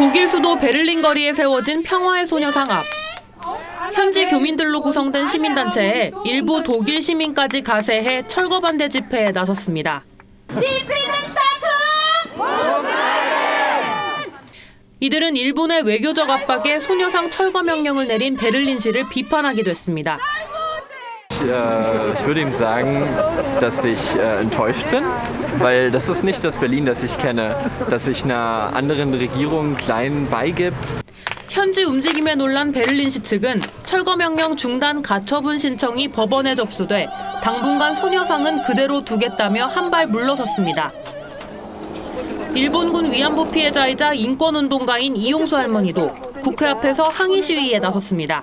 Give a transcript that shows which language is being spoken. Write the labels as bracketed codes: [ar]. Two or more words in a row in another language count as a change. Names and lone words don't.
[ko] 독일 수도 베를린 거리에 세워진 평화의 소녀상 앞. 현지 교민들로 구성된 시민단체에 일부 독일 시민까지 가세해 철거 반대 집회에 나섰습니다. 이들은 일본의 외교적 압박에 소녀상 철거 명령을 내린 베를린시를 비판하기도 했습니다. [de] Ich würde ihm sagen, dass ich enttäuscht bin, weil das ist nicht das Berlin, das ich kenne, dass sich einer anderen Regierung klein beigibt. [ko] 현지 움직임에 놀란 베를린시 측은 철거 명령 중단 가처분 신청이 법원에 접수돼 당분간 소녀상은 그대로 두겠다며 한 발 물러섰습니다. 일본군 위안부 피해자이자 인권운동가인 이용수 할머니도 국회 앞에서 항의 시위에 나섰습니다.